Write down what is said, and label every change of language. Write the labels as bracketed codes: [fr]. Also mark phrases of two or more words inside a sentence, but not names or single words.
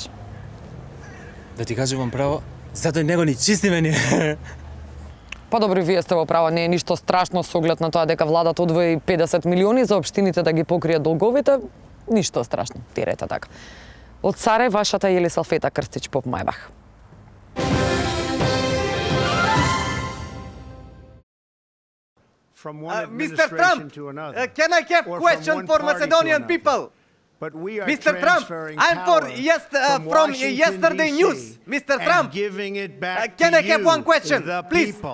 [mk] Да ти кажувам право, затоа него ни чистиме ни. Подобро, вие сте во право, не е ништо страшно со оглед на тоа дека владата одвои 50 милиони за општините да ги покрие долговите, ништо страшно, терете така. Од Саре, вашата Јелисавета Крстич Поп Мајбах. [en] Mr. Trump, can I have question for Macedonian people? Mr. Trump, I'm from yesterday news. Mr. Trump, can I have one question, please?